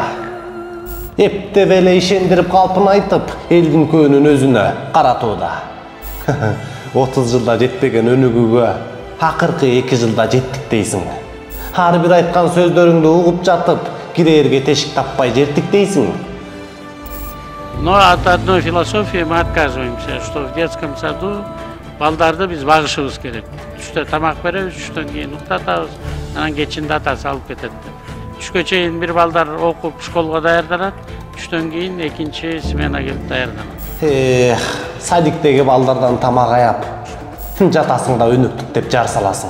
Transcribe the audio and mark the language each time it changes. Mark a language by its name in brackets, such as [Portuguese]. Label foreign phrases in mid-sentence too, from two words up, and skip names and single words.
[Kyrgyz] Эптеп эле ишендирип калпын айтып, элдин көөнүн өзүнө каратууда. 30 жылда жетпеген өнүгүүгө акыркы 2 жылда жеттик дейсиң. Ар бир айткан сөздөрүңдү угуп жатып, кирээрге тешик таппай жеттик дейсиң. [Russian] Но от одной философии мы отказываемся, что в детском саду [Kyrgyz] балдарды биз багышыбыз керек. Түштө тамак беребиз, түштөн кийин уктатабыз, анан кечинде атасы алып кетет. Түшкө чейин бир балдар окуп школго даярданат, түштөн кийин экинчи смена келип даярданат. Садиктеги балдардан тамак аяп, жатасың да өнүктүк деп жар саласың.